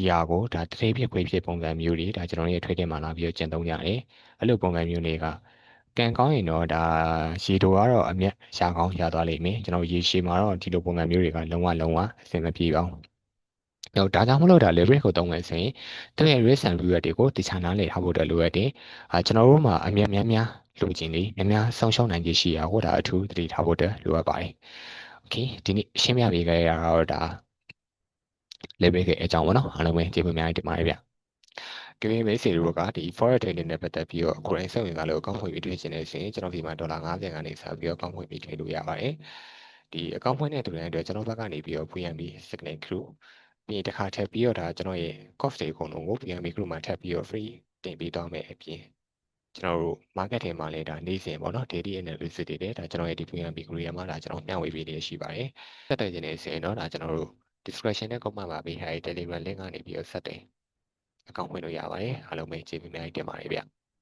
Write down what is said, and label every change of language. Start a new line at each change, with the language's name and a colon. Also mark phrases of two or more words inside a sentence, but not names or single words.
Burmese: ဟာကိုဒါတတိဖြစ်ခွေးဖြစ်ပုံစံမျိုးတွေဒါကျွန်တော်ရဲ့ trading မှာလာပြီးတော့ကျင့်သုံးကြတယ်အဲ့လိုပုံစံမျိုးတွေကကံကောင်းရင်တော့ဒါရေတိုကတော့အမြတ်ရှာကောင်းရသွားလိမ့်မယ်ကျွန်တော်ရေရှည်မှာတော့ဒီလိုပုံစံမျိုးတွေကလုံးဝအဆင်မပြေပါဘူးတော့ဒါကြောင့်မလို့ဒါ leverage ကိုသုံးမယ်ဆိုရင်သူရဲ့
English: risk and reward
Burmese: တွေကိုတခြားနားလည်ထားဖို့အတွက်လိုအပ်တယ်ကျွန်တော်တို့မှာအမြတ်များလိုချင်နေများများဆုံးရှုံးနိုင်ခြင်းရှိရဟိုဒါအထူးသတိထားဖို့အတွက်လိုအပ်ပါတယ် okay ဒီနေ့ရှင်းပြပေးခဲ့ရတာတော့ဒါ leverage ရဲ့အကြောင်းပေါ့နော်အားလုံးပဲကျေးဇူးများတင်ပါတယ်ဗျကဲမိတ်ဆွေတို့ကဒီ
English: forex trading
Burmese: နဲ့ပတ်သက်ပြီးတော့ကိုယ်တိုင်စိတ်ဝင်စားလို့အကောင့်ဖွင့်ပြီးတွေ့ချင်တဲ့ ဆိုရင်ကျွန်တော်ဒီမှာဒေါ်လာ50ကနေစပြီးတော့အကောင့်ဖွင့်ပြီး trade လို့ရပါတယ်ဒီအကောင့်ဖွင့်တဲ့သူတိုင်းအတွက်ကျွန်တော်ဘက်ကနေပြီးတော့
English: VNB signal crew
Burmese: ပြီးတစ်ခါထပ်ပြီးတော့ဒါကျွန်တော်ရဲ့ cost တွေအကုန်လုံးကို
English: VNB crew
Burmese: မှာထပ်ပြီးတော့ free တင်ပေးသွားမယ်အပြင်ကျွန်တော်တို့ market ထဲမှာလည်းဒါနေ့စဉ်ပေါ့နော်
English: daily analysis
Burmese: တွေလည်းဒါကျွန်တော်ရဲ့ဒီ
English: VNB crew
Burmese: ရမှာဒါကျွန်တော်မျှဝေပေးနေရှိပါတယ်ဆက်သွယ်ခြင်းနဲ့ဆိုရင်တော့ဒါကျွန်တော်တို့ description နဲ့ comment မှာပေးထားတဲ့
English: Telegram link
Burmese: ကနေပြီးတော့ဆက်တယ်အကောင့်ဖွင့်လို့ရပါတယ်အားလုံးပဲကျေးဇူးများတင်ပါတယ်ဗျ